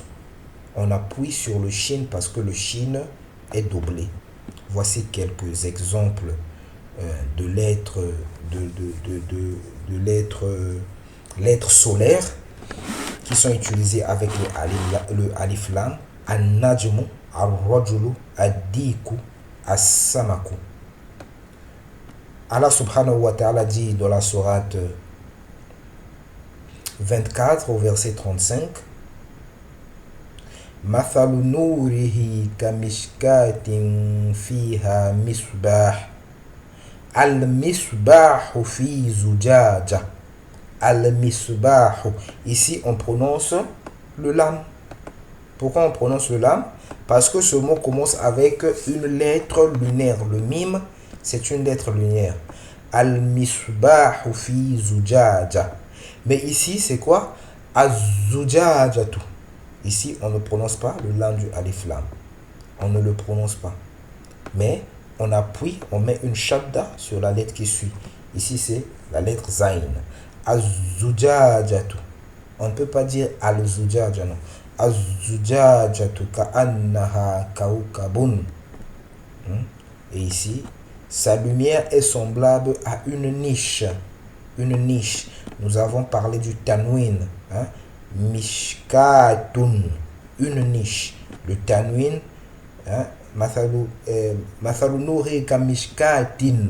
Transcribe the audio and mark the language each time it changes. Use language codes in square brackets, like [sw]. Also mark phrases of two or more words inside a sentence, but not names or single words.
[fr] On appuie sur le shin parce que le shin est doublé. Voici quelques exemples de lettres, lettres solaires qui sont utilisées avec le [ar] ألف لام. النجم، الرجل, الديك، السمك. الله سبحانه وتعالى [fr] dit dans la sourate 24 au verset 35, [ar] مثل نوره كمشكاة فيها مصباح المصباح في زجاجة. Al-misbahu. [fr] Ici on prononce le lam. Pourquoi on prononce le lam? Parce que ce mot commence avec une lettre lunaire. Le mime, c'est une lettre lunaire. [ar] المصباح في زجاجة. [fr] Mais ici, c'est quoi? Az-zujajatu. Ici, on ne prononce pas le lam du [ar] ألف لام. [fr] On ne le prononce pas. Mais on appuie, on met une shadda sur la lettre qui suit. Ici, c'est la lettre zayn. Az-zujajatu. On ne peut pas dire al-zujaja, non. [ar] الزجاجة كأنها كوكب. [fr] Et ici, sa lumière est semblable à une niche. Une niche. Nous avons parlé du tanwin. Hein? Mishkatun. Une niche. Le tanwin. Hein? [ar] مثل نور كمشكاة.